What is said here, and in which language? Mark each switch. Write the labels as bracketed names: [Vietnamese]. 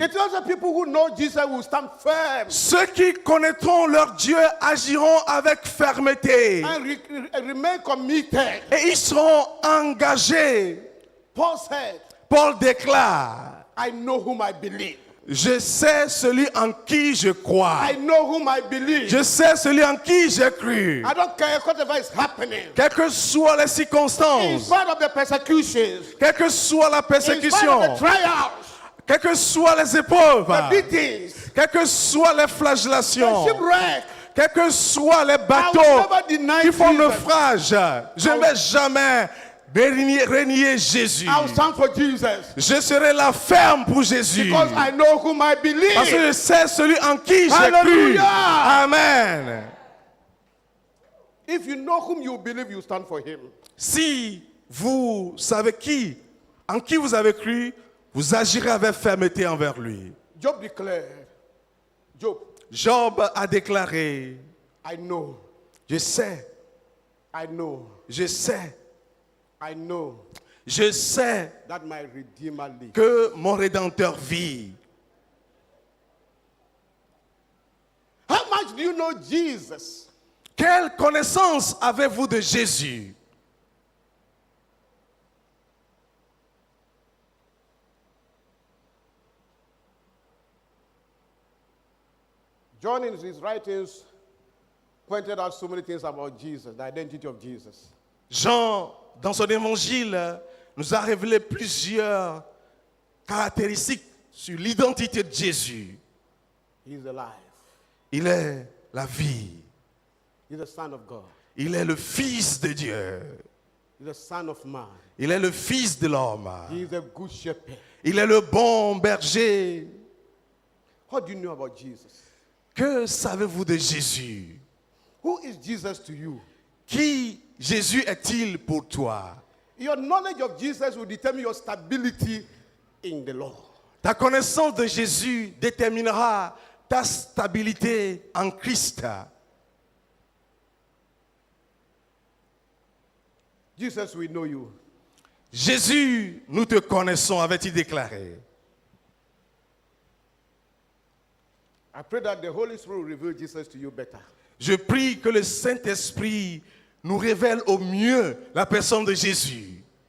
[English] It tells the people who know Jesus will stand firm [French] Ceux qui connaîtront leur Dieu agiront avec fermeté. [English] and remain committed. [French] Et ils seront engagés. [English] Paul said, [French] Paul déclare, [English] I know whom I believe. [French] Je sais celui en qui je crois. [English] I know whom I believe. [French] Je sais celui en qui j'ai cru. [English] I don't care whatever is happening. [French] Quelles que soient les [English] In [French] circonstances, [English] spite of the persecutions, [French] quelle que soit la [English] in spite of [French] persécution, [English] the trials, [French] quelles que soient les épreuves, [English] the beatings, [French] quelles que soient les [English] the [French] flagellations, [English] shipwreck, [French] quels que soient les [English] I will [French] bateaux [English] never deny [French] qui font [English] Jesus. [French] naufrage, je ne vais jamais renier Jésus. [English] I'll stand for Jesus [French] Je serai la ferme pour Jésus. [English] because I know whom I [French] Parce que [English] believe. [French] je sais celui en qui j'ai cru. [English] Hallelujah. [French] Amen. [English] If you know whom you believe, you stand for him. [French] Si vous savez en qui vous avez cru, vous agirez avec fermeté envers lui. [English] Job declared, Job, [French] Job a déclaré, [English] I know, [French] je sais, [English] I know, [French] je sais, [English] I know [French] je sais [English] that my Redeemer lives. [French] que mon Rédempteur vit. [English] How much do you know Jesus? [French] Quelle connaissance avez-vous de Jésus? [English] John in his writings pointed out so many things about Jesus, the identity of Jesus. [French] Jean, dans son évangile, nous a révélé plusieurs caractéristiques sur l'identité de Jésus. [English] He is alive. [French] Il est la vie. [English] He's the Son of God. [French] Il est le Fils de Dieu. [English] He's the Son of Man. [French] Il est le Fils de l'homme. [English] He is a good shepherd. [French] Il est le bon berger. [English] What do you know about Jesus? [French] Que savez-vous de Jésus? [English] Who is Jesus to you? [French] Qui Jésus est-il pour toi? [English] Your knowledge of Jesus will determine your stability in the Lord. [French] Ta connaissance de Jésus déterminera ta stabilité en Christ. [English] Jesus, we know you. [French] Jésus, nous te connaissons, avait-il déclaré. [English] I pray that the Holy Spirit will reveal Jesus to you better. [French] Je prie que le Saint-Esprit nous révèle au mieux la personne de Jésus.